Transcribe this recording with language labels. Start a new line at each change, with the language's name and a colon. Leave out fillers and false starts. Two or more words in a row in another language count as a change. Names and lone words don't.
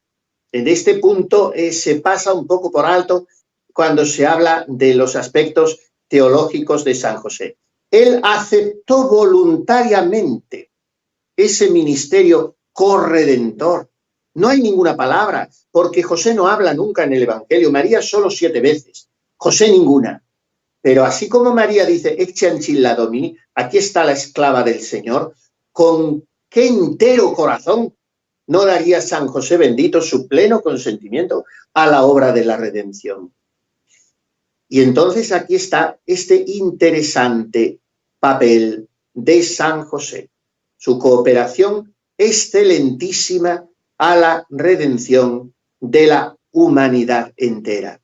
Spanish: En este punto se pasa un poco por alto cuando se habla de los aspectos teológicos de San José. Él aceptó voluntariamente ese ministerio corredentor. No hay ninguna palabra, porque José no habla nunca en el Evangelio. María solo 7 veces, José ninguna. Pero así como María dice,
Latin: ecce ancilla Domini,
Spanish: aquí está la esclava del Señor, con qué entero corazón no daría San José bendito su pleno consentimiento a la obra de la redención. Y entonces aquí está este interesante papel de San José, su cooperación excelentísima a la redención de la humanidad entera.